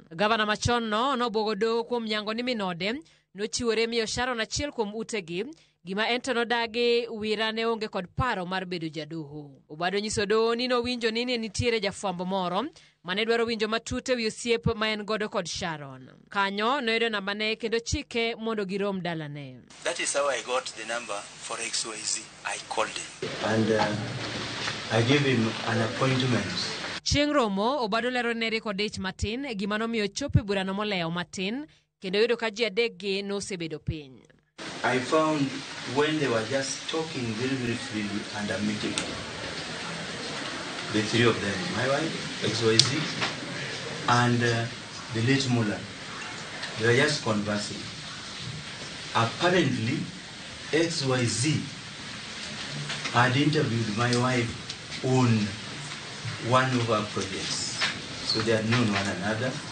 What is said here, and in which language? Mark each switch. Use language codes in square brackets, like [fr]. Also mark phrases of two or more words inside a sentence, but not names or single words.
[luo] Gavana machon no nobuogo doho kuom nyango ni min ode nochiwore miyo Sharon achiel kuom utegi gima ento nodagi wira ne onge kod paro mar bedo jadoho. Obado nyiso doho ni nowinjo ni nitiere jafwambo moro mane dwaro winjo matut wi osiep ma en godo kod Sharon. Kanyo noyudo nambane kendo chike mondo girom dalane. [en] That is how I got the number for XYZ. I called him and I gave him an appointment. [luo] Chieng' romo, Obado lero ne riko dich matin gima nomiyo chope burano moleo matin kendo yudo ka ji adekgi nosebet piny. [en] I found when they were just talking very, very freely and amicably, the three of them, my wife, XYZ, and the late Mullah, they were just conversing. Apparently, XYZ had interviewed my wife on one of our projects, so they had known one another.